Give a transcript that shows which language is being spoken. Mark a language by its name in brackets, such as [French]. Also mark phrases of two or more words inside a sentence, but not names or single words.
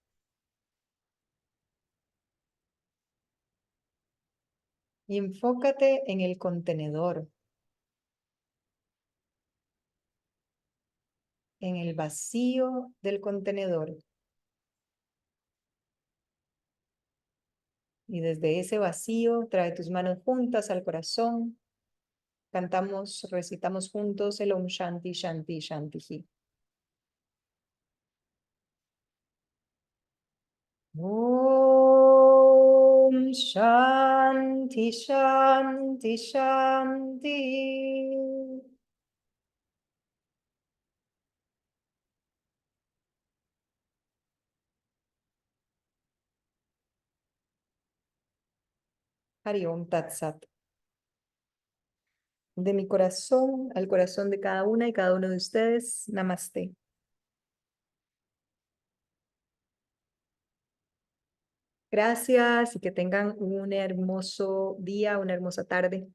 [Spanish] Y enfócate en el contenedor, en el vacío del contenedor. Y desde ese vacío trae tus manos juntas al corazón. Recitamos juntos el [Sanskrit] ॐ शान्ति शान्ति शान्ति [Spanish] Ji. [Sanskrit] ॐ शान्ति शान्ति शान्ति. हरि ॐ तत् सत्. [Spanish] De mi corazón al corazón de cada una y cada uno de ustedes. Namaste. Gracias y que tengan un hermoso día, una hermosa tarde.